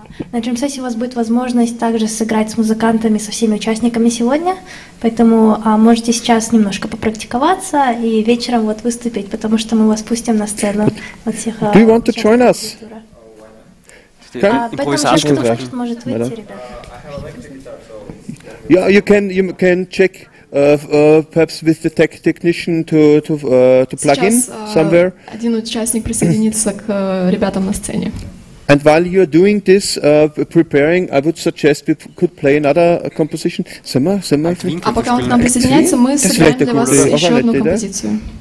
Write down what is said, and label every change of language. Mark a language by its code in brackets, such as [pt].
[ru] На джем-сессии у вас будет возможность также сыграть с музыкантами, со всеми участниками сегодня, поэтому можете сейчас немножко попрактиковаться и вечером вот выступить, потому что мы вас пустим на сцену от всех. [en] Do you want to join us? [ru] Поэтому сейчас кто хочет, может выйти, ребята. [en] Yeah, you can check perhaps with the technician to plug in somewhere. [ru] Один участник присоединится к ребятам на сцене. [en] And while you're doing this, preparing, I would suggest we could play another composition. [ru] А пока он к нам присоединяется, мы сыграем для вас еще одну композицию.